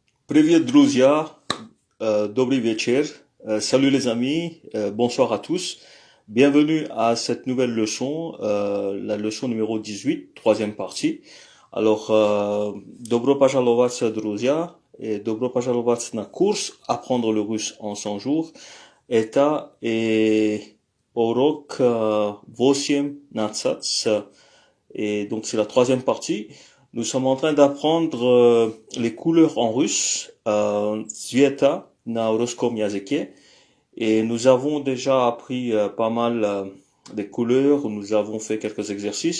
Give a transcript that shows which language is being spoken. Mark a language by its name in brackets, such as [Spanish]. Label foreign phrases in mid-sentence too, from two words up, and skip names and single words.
[Russian] Привет, друзья. Добрый вечер. [French] Salut les amis. Bonsoir à tous. Bienvenue à cette nouvelle leçon, la leçon numéro 18, troisième partie. Alors, [Russian] добро пожаловать, друзья, et добро пожаловать на курс Apprendre le russe en 100 jours. Это урок 18. [French] Et donc, c'est la troisième partie. Nous sommes en train d'apprendre les couleurs en russe, [Russian] Цвета на русском языке. [French] Et nous avons déjà appris pas mal des couleurs, nous avons fait quelques exercices.